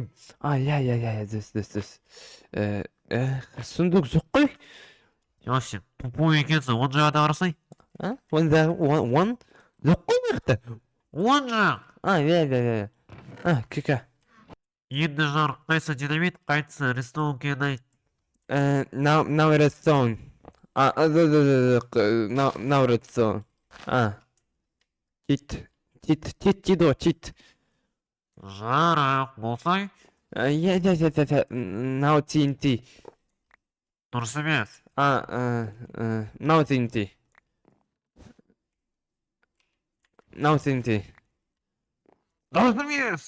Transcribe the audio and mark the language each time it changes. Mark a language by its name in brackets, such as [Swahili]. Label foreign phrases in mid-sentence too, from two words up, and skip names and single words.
[Kazakh] Я, дөс. Сундук жоқ қой? Йо, сен тупой екенсің, оң жағада қарасай. Он? Жоқ қой мына жақта? Оң жақ. Я. Кека. Енді жарық қайсы динамит, қайсы редстоун екенін айт. [English] Now redstone. Now redstone. [Kazakh] Чит. Жарық болсай, Я. [English] Now TNT. [Kazakh] дұрыс емес. [English] Now TNT. [Kazakh] Дұрыс емес.